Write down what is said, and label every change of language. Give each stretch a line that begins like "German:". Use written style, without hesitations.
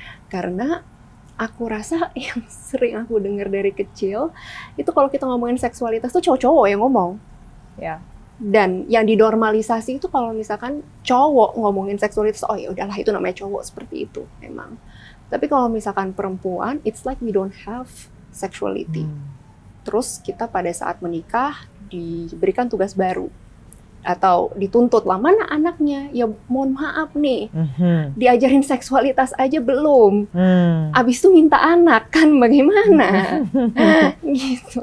Indonesian: Karena aku rasa yang sering aku dengar dari kecil, itu kalau kita ngomongin seksualitas tuh cowok-cowok yang ngomong. Dan yang dinormalisasi itu kalau misalkan cowok ngomongin seksualitas, oh ya udahlah itu namanya cowok, seperti itu memang. Tapi kalau misalkan perempuan,
English: it's like we don't have sexuality.
Indonesian: Terus kita pada saat menikah diberikan tugas baru atau dituntut lah, mana anaknya? Ya mohon maaf nih, diajarin seksualitas aja belum, abis itu minta anak kan bagaimana? Gitu.